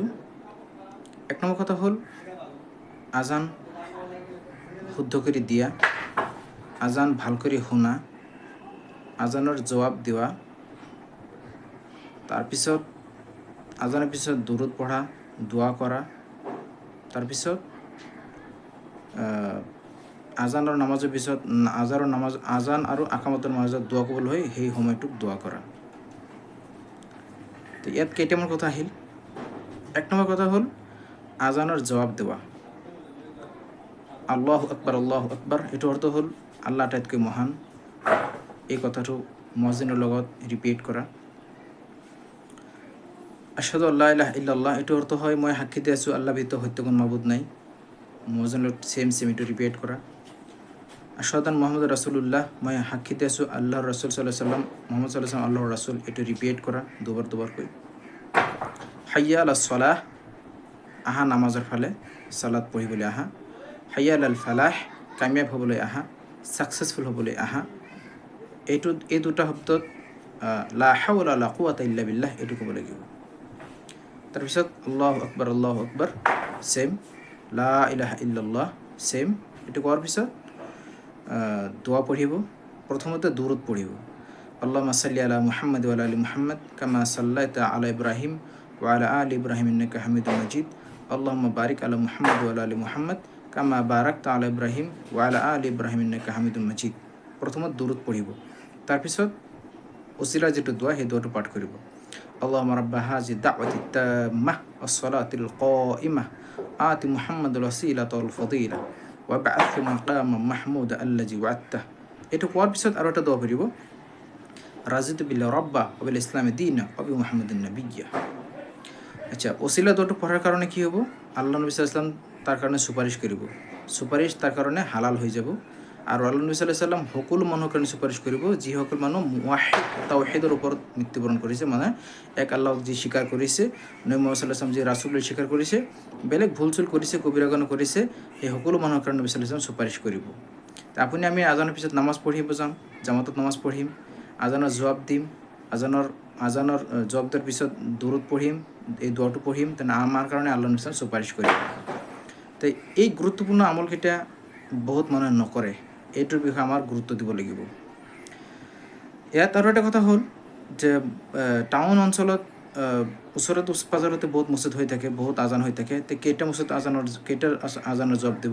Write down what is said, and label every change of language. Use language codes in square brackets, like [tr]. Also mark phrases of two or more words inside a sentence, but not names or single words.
[as] এক নম্বৰ কথা হ'ল আজান শুদ্ধ কৰি দিয়া, আজান ভাল কৰি শুনা, আজানৰ জবাব দিয়া, তাৰপিছত আজানৰ পিছত দুৰুদ পঢ়া, দোৱা কৰা, তাৰপিছত আজানৰ নামাজৰ পিছত আজান আৰু আকামতৰ মাজত দোৱা কবুল হয়, সেই সময়টোক দোৱা কৰা। তো ইয়াত কেইটামান কথা আহিল। এক নম্বৰ কথা হ'ল আজানৰ জবাব দেৱা। [ar] الله أكبر, [as] এইটো অৰ্থ হ'ল আল্লাহ আটাইতকৈ মহান। এই কথাটো মুয়াজ্জিনৰ লগত ৰিপিট কৰা। [ar] أشهد أن لا إله إلا الله, [as] এইটো অৰ্থ হয় মই সাক্ষী দি আছোঁ আল্লাহ ব্যতীত সত্য কোনো মাবুদ নাই। মুয়াজ্জিনৰ সেম এইটো ৰিপিট কৰা। [ar] أشهد أن محمدا رسول الله, [as] মই সাক্ষী দি আছোঁ আল্লাহৰ ৰাসূল [ar] صلى الله عليه وسلم, [as] মুহাম্মদ [ar] صلى الله عليه وسلم [as] আল্লাহৰ ৰাসূল, এইটো ৰিপিট কৰা দুবাৰকৈ। [ar] حي على الصلاة, [as] আহা নামাজৰ ফালে, সালাত পঢ়িবলৈ আহা। [ar] حي على الفلاح, [as] কামিয়াব হ'বলৈ আহা, ছাকচেছফুল হ'বলৈ আহা। এই দুটা শব্দত [ar] لا حول ولا قوة إلا بالله [as] এইটো ক'ব লাগিব। তাৰপিছত [ar] الله أكبر [as] সেম, [ar] لا إله إلا الله [as] সেম। এইটো কোৱাৰ পিছত দোৱা পঢ়িব। প্ৰথমতে দুৰুদ পঢ়িব। [ar] اللهم صل على محمد وعلى آل محمد كما صليت على إبراهيم وعلى آل إبراهيم إنك حميد مجيد. اللهم بارك على محمد وعلى آل محمد كما باركت على إبراهيم وعلى آل إبراهيم إنك حميد مجيد. [as] প্ৰথমত দুৰুদ পঢ়িব। তাৰপিছত উছিলা যেটো দোৱা, সেই দোৱাটো পাঠ কৰিব। [ar] اللهم رب هذه الدعوة التامة والصلاة القائمة آت محمدا الوسيلة والفضيلة وابعثه مقاما محمودا الذي وعدته. [as] এইটো কোৱাৰ পিছত আৰু এটা দোৱা পঢ়িব, [ar] رضيت بالله ربا وبالإسلام دينا وبمحمد نبيا. [bn] আচ্ছা, ওসিলা দোয়াটো পড়ার কারণে কি হবো? [as] আল্লাহ নবী [ar] صلى الله عليه وسلم [as] তার কারণে সুপারিশ কৰিব। সুপারিশ তার কারণে হালাল হৈ যাব। আৰু আল্লাহ নবী [ar] صلى الله عليه وسلم [as] সকলো মানুহৰ কাৰণে সুপারিশ কৰিব যিসকল মানুহ মুৱাহিদ তাওহীদৰ ওপৰত মৃত্যুবৰণ কৰিছে, মানে এক আল্লাহক যি স্বীকাৰ কৰিছে, নবী মুহাম্মদ [ar] صلى الله عليه وسلم [as] যি ৰাসূল বুলি স্বীকাৰ কৰিছে, বেলেগ ভুল-চুল কৰিছে, কবিৰা গুনাহ কৰিছে, সেই সকলো মানুহৰ কাৰণে নবী [ar] صلى الله عليه وسلم [as] সুপারিশ কৰিব। তা আমি আজানৰ পিছত নামাজ পঢ়িব যাম, জামাতত নামাজ পঢ়িম, আজানৰ জবাব দিম, আজানৰ জবাব দিয়াৰ পিছত দুৰুদ পঢ়িম, এই দোৱাটো পঢ়িম, তেনে আমাৰ কাৰণে আল্লাহ নবী [ar] صلى الله عليه وسلم [as] সুপারিশ কৰিব। তো এই গুৰুত্বপূৰ্ণ আমলকেইটা বহুত মানুহে নকৰে, এইটোৰ বিষয়ে আমাৰ গুৰুত্ব দিব লাগিব। ইয়াত আৰু এটা কথা হ'ল যে টাউন অঞ্চলত ওচৰতে পাজৰতে বহুত মছজিদ হৈ থাকে, বহুত আজান হৈ থাকে। তো কেইটা আজানৰ জবাব দিব?